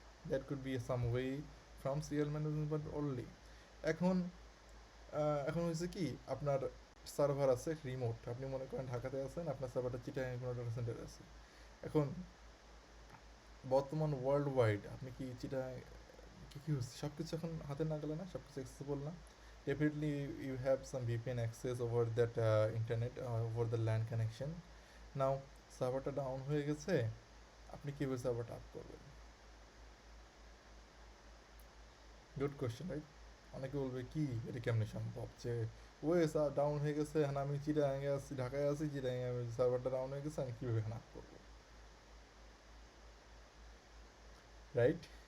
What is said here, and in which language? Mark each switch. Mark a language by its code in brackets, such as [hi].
[en] That could be some way from CL management only. [bn] এখন এখন হয়েছে কি, আপনার সার্ভার আছে রিমোট, আপনি মনে করেন ঢাকাতে আছেন, আপনার সার্ভারটা চিটাগাং কোনো ডাটা সেন্টারে আছে। এখন বর্তমান ওয়ার্ল্ড ওয়াইড আপনি কি চিটাগাং, কী হচ্ছে, সব কিছু এখন হাতের নাগালে না, সব কিছু অ্যাক্সেসিবল না। [en] Definitely you have some VPN access over that internet, over the LAN connection. [bn] Now সার্ভারটা down হয়ে গেছে, আপনি কীভাবে সার্ভারটা আপ করবেন? Good question, right? অনেকে বলবে কি, এটা কেমনে সম্ভব যে ওয়ে ডাউন হয়ে গেছে, হ্যাঁ আমি চিটাগাঙে আছি, ঢাকায় আছি, চিটাগাঙে আমি সার্ভারটা ডাউন হয়ে গেছে, আমি কীভাবে এখানে আপ করবো, রাইট?